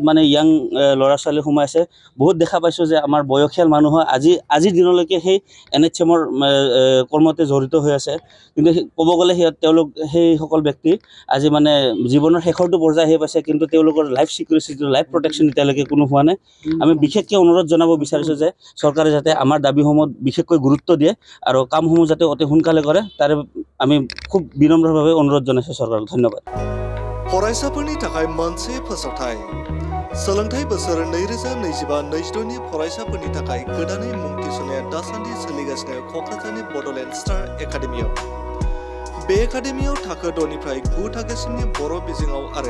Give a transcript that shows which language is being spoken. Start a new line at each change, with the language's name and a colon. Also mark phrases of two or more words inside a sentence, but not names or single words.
Assamese: মানে ইয়াং ল'ৰা ছোৱালী সোমাই আছে বহুত দেখা পাইছোঁ যে আমাৰ বয়সীয়াল মানুহ আজিৰ দিনলৈকে সেই NHMৰ কৰ্মতে জড়িত হৈ আছে কিন্তু ক'ব গ'লে তেওঁলোক সেইসকল ব্যক্তি আজি মানে জীৱনৰ শেষৰটো পৰ্যায় আহি পাইছে কিন্তু তেওঁলোকৰ
English: life security life protection
Assamese: এতিয়ালৈকে কোনো হোৱা নাই আমি বিশেষকৈ অনুৰোধ জনাব বিচাৰিছোঁ যে চৰকাৰে যাতে আমাৰ দাবীসমূহ বিশেষকৈ গুৰুত্ব দিয়ে আৰু কামসমূহ যাতে অতি সোনকালে কৰে তাৰে আমি খুব বিনম্ৰভাৱে অনুৰোধ জনাইছোঁ চৰকাৰক ধন্যবাদ
Bodo: फरायसाफोरनि थाखाय मोनसे फोसावथाय सोलोंथाइ बोसोर 2025-26 नि फरायसाफोरनि थाखाय गोदानै मुं थिसननाया दासान्दि सोलिगासिनो क'क्राझारनि बड'लेण्ड स्टार एकाडेमियाव बे एकाडेमियाव थाखो 6 निफ्राय 9 थाखोसिमनि बर' बिजोङाव आरो